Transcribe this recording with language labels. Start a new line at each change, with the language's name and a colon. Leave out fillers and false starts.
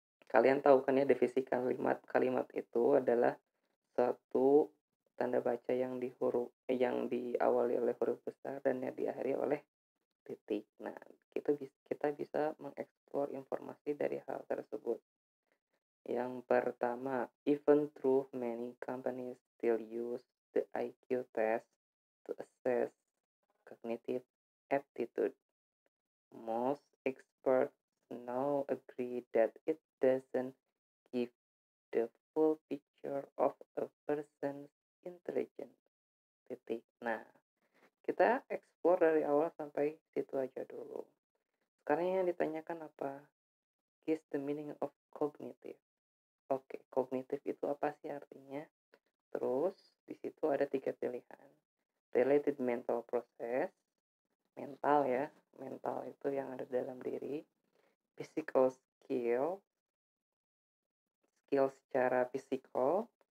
Indonesian: Kalian tahu kan ya definisi kalimat? Kalimat itu adalah satu tanda baca yang diawali oleh huruf besar dan yang diakhiri oleh titik. Nah, kita bisa mengeksplor informasi dari hal tersebut. Yang pertama,
English: even though many companies still use the IQ test to assess cognitive aptitude, most experts now agree that it doesn't give the full picture of a person's intelligence.
Indonesian: Titik. Nah, kita explore dari awal sampai situ aja dulu. Sekarang yang ditanyakan apa?
English: Is the meaning of cognitive?
Indonesian: Oke, kognitif itu apa sih artinya? Terus di situ ada 3 pilihan.
English: Related mental process,
Indonesian: mental ya, mental itu yang ada dalam diri.
English: Physical skill
Indonesian: secara fisikal.